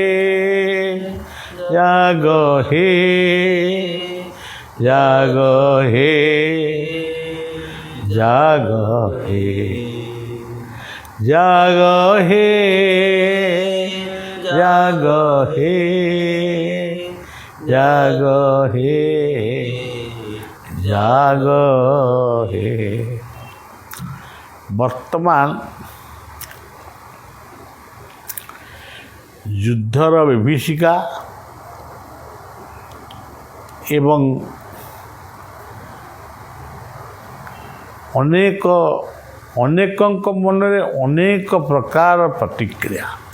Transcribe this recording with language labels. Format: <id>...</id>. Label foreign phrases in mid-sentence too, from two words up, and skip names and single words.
<bn>জাগ হে জাগ হে জাগ হে জাগ হে জাগ হে জাগ হে জাগ হে।</bn> <or>ବର୍ତ୍ତମାନ ଯୁଦ୍ଧର ବିଭୀଷିକା ଏବଂ ଅନେକଙ୍କ ମନରେ ଅନେକ ପ୍ରକାର ପ୍ରତିକ୍ରିୟା,</or>